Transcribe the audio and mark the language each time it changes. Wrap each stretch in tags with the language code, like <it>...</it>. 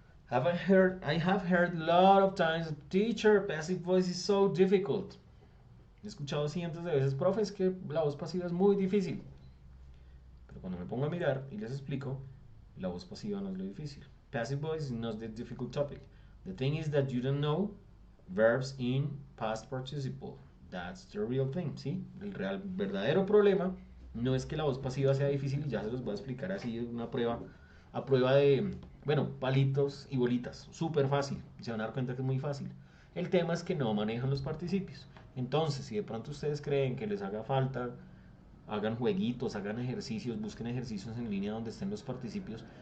<en>I have heard a lot of times, teacher, passive voice is so difficult.</en> <es>He escuchado cientos de veces, profe, es que la voz pasiva es muy difícil. Pero cuando me pongo a mirar y les explico, la voz pasiva no es lo difícil.</es> <en>Passive voice is not the difficult topic. The thing is that you don't know verbs in past participle. That's the real thing, ¿sí?</en> <es>El verdadero problema no es que la voz pasiva sea difícil y ya se los voy a explicar así en una prueba, a prueba de, bueno, palitos y bolitas. Súper fácil. Se van a dar cuenta que es muy fácil. El tema es que no manejan los participios. Entonces, si de pronto ustedes creen que les haga falta, hagan jueguitos, hagan ejercicios, busquen ejercicios en línea donde estén los participios.</es>